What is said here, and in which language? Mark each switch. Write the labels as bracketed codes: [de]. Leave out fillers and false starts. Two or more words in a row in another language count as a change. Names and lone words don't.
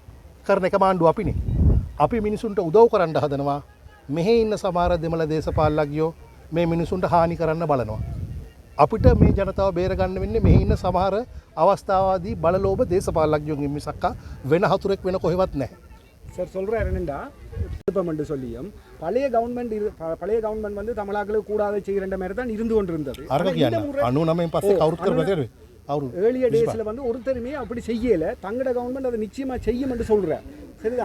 [si] කරන එකම ආණ්ඩුව අපිනේ. අපි මිනිසුන්ට උදව් කරන්න හදනවා. මෙහි ඉන්න සමහර දෙමළ දේශපාලකයෝ මේ මිනිසුන්ට හානි කරන්න බලනවා. අපිට මේ ජනතාව බේරගන්න වෙන්නේ මෙහි ඉන්න සමහර අවස්ථාවාදී බලලෝභ දේශපාලකයෝගෙන් මිසක් වෙන හතුරෙක් වෙන කොහෙවත් නැහැ. [ta] சார் சொல்கிறார் என்னென்னா என்று சொல்லியும் பழைய கவர்மெண்ட் வந்து தமிழர்களுக்கு கூடாத செய்கிற மாதிரி தான் இருந்து கொண்டிருந்தது. [en] early days [ta] வந்து ஒருத்தருமே அப்படி செய்யலை. தங்களோட கவர்மெண்ட் அதை நிச்சயமாக செய்யும் என்று சொல்கிறேன். சரிதானே?